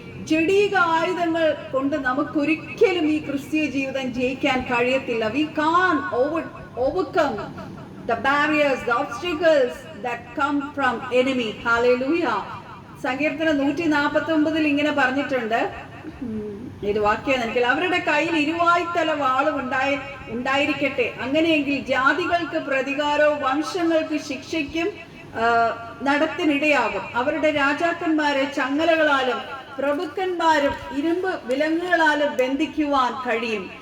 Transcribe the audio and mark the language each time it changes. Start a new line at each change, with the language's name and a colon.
Malayalam: ജഡീക ആയുധങ്ങൾ കൊണ്ട് നമുക്കൊരിക്കലും ഈ ക്രിസ്തീയ ജീവിതം ജയിക്കാൻ കഴിയത്തില്ല.
English: We can't overcome the barriers, the obstacles that come from enemy. Hallelujah.
Malayalam: സങ്കീർത്തനം 149 ഇങ്ങനെ പറഞ്ഞിട്ടുണ്ട്, ഇത് വാക്യം എനിക്കില്ല. അവരുടെ കയ്യിൽ ഇരുവായ്ത്തല വാളും ഉണ്ടായിരിക്കട്ടെ, അങ്ങനെയെങ്കിൽ ജാതികൾക്ക് പ്രതികാരവും വംശങ്ങൾക്ക് ശിക്ഷയ്ക്കും നടത്തിനിടയാകും. അവരുടെ രാജാക്കന്മാരെ ചങ്ങലകളാലും പ്രഭുക്കന്മാരും ഇരുമ്പ് വിലങ്ങുകളാലും ബന്ധിക്കുവാൻ കഴിയും.